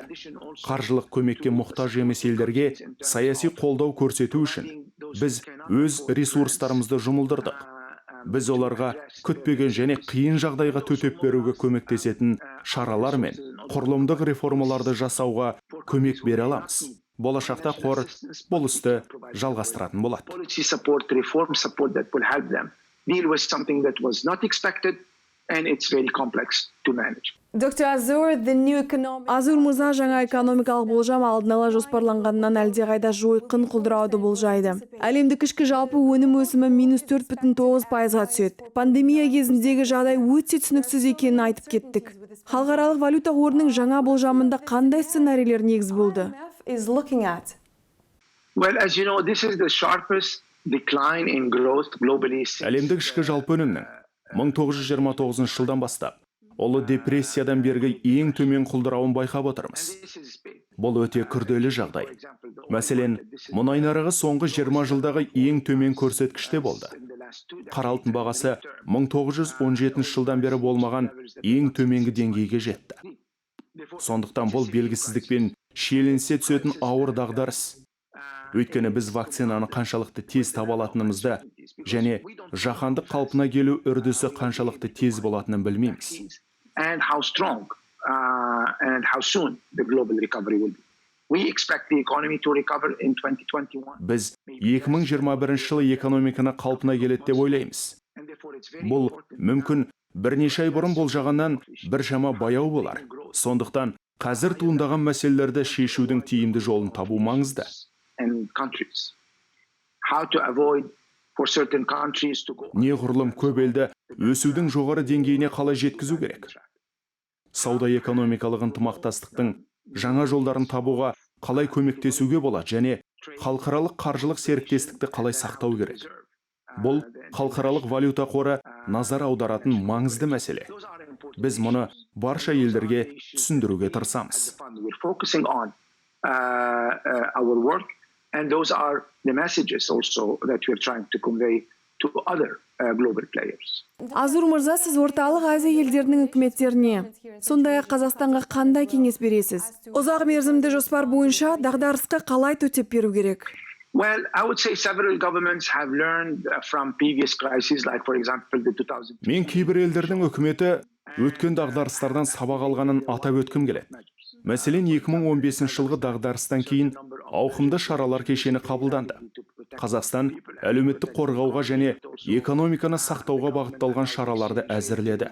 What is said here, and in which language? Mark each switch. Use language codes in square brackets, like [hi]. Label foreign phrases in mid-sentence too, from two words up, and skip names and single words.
[kk] Қаржылық көмекке мұқтаж емес елдерге саяси қолдау көрсету үшін біз өз ресурстарымызды жұмылдырдық. Біз оларға күтпеген және қиын жағдайға төтеп беруге көмектесетін шаралар мен құрылымдық реформаларды жасауға көмек бере аламыз. Болашақта қор бұл істі жалғастыратын болады. [en] And it's very complex to manage. Dr. Azur, the new economic... [kk] Азур мырза жаңа экономикалық болжам алдын ала жоспарланғаннан әлдеқайда жойқын құлдырауды болжайды. Әлемдік ішкі жалпы өнім өсімі -4,9%-ға түседі. Пандемия кезіндегі жағдай өте түсініксіз екенін айтып кеттік. Халықаралық валюта қорының жаңа болжамында қандай сценарийлер негіз болды? [en] is looking at? Well, as you know, this is the sharpest decline in growth globally since [kk] Әлемдік ішкі жалпы өнімнің 1929 жылдан бастап ұлы депрессиядан бергі ең төмен құлдырауын байқап отырмыз. Бұл өте күрделі жағдай. Мәселен, мұнай нарығы соңғы 20 жылдағы ең төмен көрсеткіште болды. Қара алтын бағасы 1917 жылдан бері болмаған ең төменгі деңгейге жетті. Сондықтан бұл белгісіздікпен шиеленісе түсетін ауыр дағдарыс. Өйткені біз вакцинаны қаншалықты тез таба алатынымызды және жаһандық қалпына келу үрдісі қаншалықты тез болатынын білмейміз. [en] and how strong and how soon the global recovery will be. We expect the economy to recover in 2021. [kk] Біз 2021 жылы экономиканы қалпына келеді деп ойлаймыз. Бұл мүмкін бірнеше ай бұрын болжағаннан біршама баяу болар. Сондықтан қазір туындаған мәселелерді шешудің тиімді жолын табу маңызды. [en] And countries. How to avoid for certain countries to go. [kk] Неғұрлым көп елді өсудің жоғары деңгейіне қалай жеткізу керек? Сауда-экономикалық ынтымақтастықтың жаңа жолдарын табуға қалай көмектесуге болады және халықаралық қаржылық серіктестікті қалай сақтау керек? Бұл халықаралық валюта қоры назар аударатын маңызды мәселе. Біз мұны барша елдерге түсіндіруге тырысамыз. [en] We're focusing on our work, and those are the messages also that we're trying to convey to other global players. [kk] Азур мырза, сіз Орталық Азия елдерінің үкіметтеріне, сондай-ақ Қазақстанға қандай кеңес бересіз? Ұзақ мерзімді жоспар бойынша дағдарысқа қалай төтеп беру керек? [en] Well, I would say several governments have learned from previous crises, like for example the 2000. [kk] Мен кейбір елдердің үкіметі өткен дағдарыстардан сабақ алғанын атап өткім келеді. Мәселен, 2015 жылғы дағдарыстан кейін ауқымды шаралар кешені қабылданды. Қазақстан әлеуметтік қорғауға және экономиканы сақтауға бағытталған шараларды әзірледі.